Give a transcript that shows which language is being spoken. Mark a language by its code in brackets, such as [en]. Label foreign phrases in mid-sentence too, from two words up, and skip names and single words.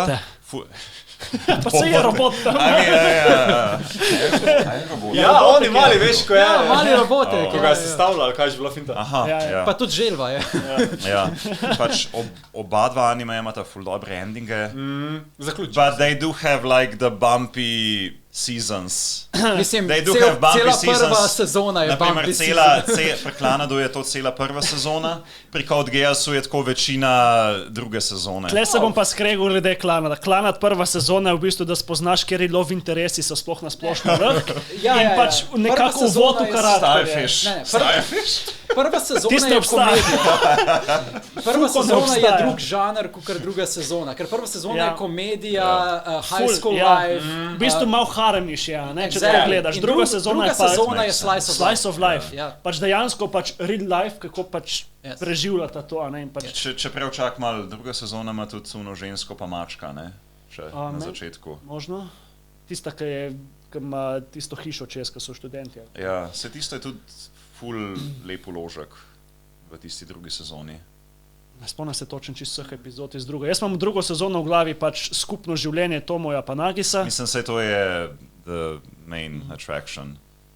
[sl] Robote. Pa se je robot tam. Ja, oni mali, veš, ko je. Ja, mali robote. Ko ga je sestavljal, kaj je že bila finta. Pa tudi želva je. Ja, pač oba dva anime imata ful dobre endinge. Zaključim. [en] But they do have like the bumpy seasons. [sl] Mislim, cela prva sezona je [en] bumpy season. [sl] Pri Klanadu je to cela prva sezona, pri Code Geassu je tako večina druge sezone. Tle se bom pa skregal glede Klanada. Klanad prva sezona je v bistvu, da spoznaš, kjer je [en] love interesi [sl] so sploh na splošno vrh. In pač nekako uvod v karakterje. Starfish? Prva sezona je komedija. Prva sezona je drug žanr, kot druga sezona. Ker prva sezona je komedija, [en] high school life. [sl] V bistvu malo haremiš, če te gledaš. Druga sezona je [en] slice of life. [sl] Pač dejansko [en] real life, [sl] kako pač preživljata to. Če preučak malo, druga sezona ima tudi uno žensko pa mačka, ne? Še na začetku. Možno. Tista, ki ima tisto hišo čez, ki so študenti. Ja, se tisto je tudi ful lep vložek v tisti drugi sezoni. Ne spomnim se točno čisto vseh epizod iz druge. Jaz imam drugo sezono v glavi, pač skupno življenje Tomoja pa Nagisa. Mislim, se to je [en] the main attraction.